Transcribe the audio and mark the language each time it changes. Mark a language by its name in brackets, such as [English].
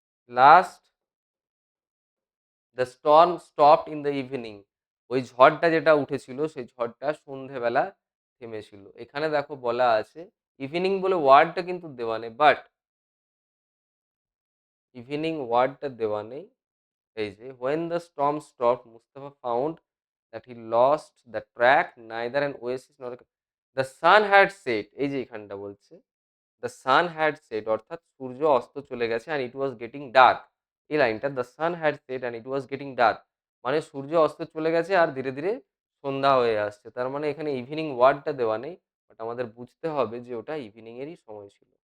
[English] Last, the storm stopped in the evening. [Bangla] ওই ঝড়টা যেটা উঠেছিল সেই ঝড়টা সন্ধ্যেবেলা থেমেছিল। এখানে দেখো বলা আছে ইভিনিং বলে ওয়ার্ডটা কিন্তু দেওয়া নেই, বাট ইভিনিং ওয়ার্ডটা দেওয়া নেই। [English] এই যে when the storm stopped Mustafa found that he lost the track neither an oasis nor the sun had set। [Bangla] এই যে এখানটা বলছে [English] the sun had set [Bangla] অর্থাৎ সূর্য অস্ত চলে গেছে [English] and it was getting dark। [Bangla] এই লাইনটা [English] the sun had set and it was getting dark [Bangla] মানে সূর্য অস্ত চলে গেছে আর ধীরে ধীরে সন্ধ্যা হয়ে আসছে। তার মানে এখানে ইভিনিং ওয়ার্ডটা দেওয়া নেই, বাট আমাদের বুঝতে হবে যে ওটা ইভিনিং এরই সময় ছিল।